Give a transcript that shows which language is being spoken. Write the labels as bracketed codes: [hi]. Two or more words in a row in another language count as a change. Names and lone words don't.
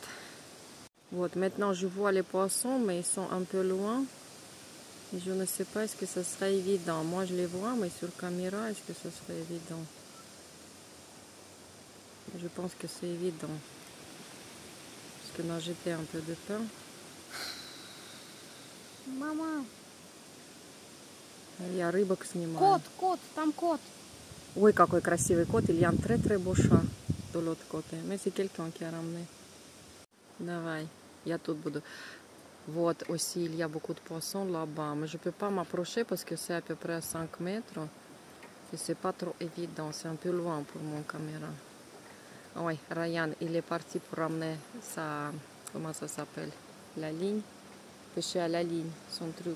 [fr] Вот, maintenant je vois les poissons, mais ils sont un peu loin. Et je ne sais pas, est-ce que ça serait évident. Moi je les vois, mais sur caméra, est-ce que ça serait évident? Je pense que c'est évident. Parce que m'a jeté un peu de pain. [ru] Мама, Я рыбок снимаю. кот, кот, там кот. Ой, какой красивый кот. [fr] Il y a un très très beau chat de l'autre côté. Mais c'est quelqu'un qui a ramené. [ru] Давай, я тут буду. Вот, [fr] aussi, il y a beaucoup de poissons là-bas. Mais je ne peux pas m'approcher parce que c'est à peu près à 5 mètres. Et c'est pas trop évident. C'est un peu loin pour mon caméra. Ah oui, Ryan, il est parti pour ramener sa... Comment ça s'appelle? La ligne. Pêcher à la ligne, son truc.